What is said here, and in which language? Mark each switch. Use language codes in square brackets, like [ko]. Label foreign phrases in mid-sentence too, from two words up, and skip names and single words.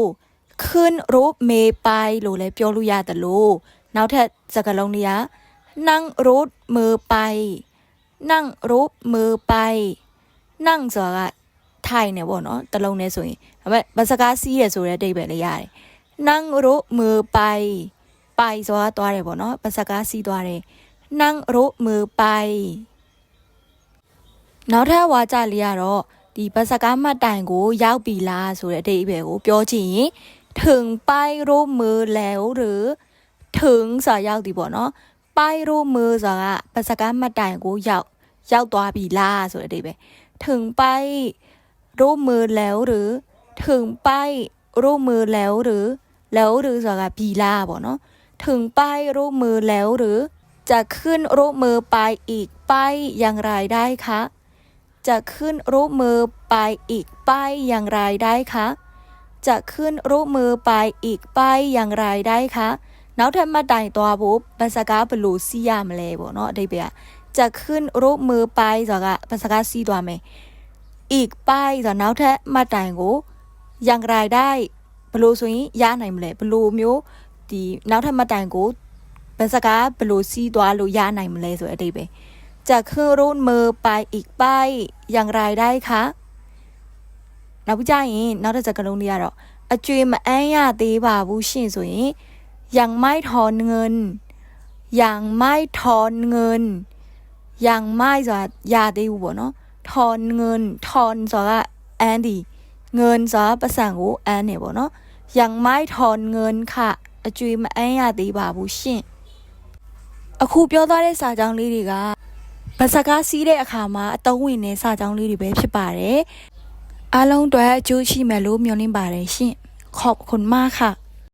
[th] ขึ้นรถเมล์ไป [my] လို့လည်းပြောလို့ရတယ်လို့နောက်ထပ်စကားလုံးလေးက [th] นั่งรถเมล์ไปนั่งรถเมล์ไปนั่ง [my] ဆိုတာကထိုင်နေပေါ့နော်တလုံးနဲ့ဆိုရင်ဒါပေမဲ့ဘတ်စကားစီးရဆိုတဲ့အဓိပ္ပာယ်လေးရတယ် [th] นั่งรถเมล์ไป [my] ဆိုတာသွားတယ်ပေါ့နော်ဘတ်စကားစီးသွားတယ် [th] นั่งรถเมล์ไป [my] နောက်ထပ်ဝါကြလေးကတော့ဒီဘတ်စကားမှတ်တိုင်ကိုရောက်ပြီလားဆိုတဲ့အဓိပ္ပာယ်ကိုပြောချင်ရင် [th] ถึงป้ายรถเมล์แล้วหรือถึง [my] ဆိုတာရောက်သည်ပေါ့နော် [th] ป้ายรถเมล์ [my] ဆိုတာကဘတ်စကားမှတ်တိုင်ကိုရောက်သွားပြီလားဆိုတဲ့အဓိပ္ပာယ် [th] ถึงป้ายรถเมล์แล้วหรือถึงป้ายรถเมล์ แล้วหรือ [my] ဆိုတာကပြီလားပေါ့နော် [th] ถึงป้ายรถเมล์แล้วหรือจะขึ้นรถเมล์ไปอีกป้ายอย่างไรได้คะจะขึ้นรถเมล์ไปอีกป้ายอย่างไรได้คะจะขึ้นรถเมล์ไปอีกป้ายอย่างไรได้ [my] คะနောက်ထပ်မှတ်တိုင်သွားဖို့ဘတ်စကားဘယ်လိုစီးရမလဲပေါ့နော်အဓိပ္ပာယ် [th] จะขึ้นรถเมล์ไป [my] ဆိုတာကဘတ်စကားစီးသွားမယ် [th] อีกป้าย [my] ဆိုတာနောက်ထပ်မှတ်တို င်ကို [th] อย่างไรได้ [my] ဘယ်လိုဆိုရင်ရနိုင်မလဲဘယ်လိုမျိုးဒီနောက်ထပ်မှတ်တိုင်ကိုဘတ်စကားဘယ်လိုစီးသွားလို့ရနိုင်မ လဲဆိုတဲ့အဓိပ္ပာယ် [th] จะขึ้นรถเมล์ไปอีกป้ายอย่างไรได้คะ [my] နောက်ပြီးကြရင်နောက်တစ်စကားလုံးလေးကတော့အကျွေးမအမ်းရသေးပါဘူးရှင်ဆိုရင် [th] ยังไม่ถอนเงินยังไม่ถอนเงินยังไม่ [my] ဆိုတာရသေးဘူးပေါ့နော် [th] ถอนเงินถอน [my] ဆိုတာကအမ်းဒီเงินဆိုတာပတ်စံကိုအမ်းနေပေါ့နော် [th] ยังไม่ถอนเงินค่ะ [my] အကျွေးမအမ်းရသေးပါဘူးရှင် အခုပြောသွားတဲ့စာကြောင်းလေးတွေကဗစကားစီးတဲ့အခါမှာအတုံးဝင်တဲ့စာကြောင်းလေးတွေပဲဖြစ်ပါတယ်အားလုံးအတွက်အကျိုးရှိမယ်လို့မျှော်လင့်ပါတယ်ရှင် [th] ขอบคุณมากค่ะ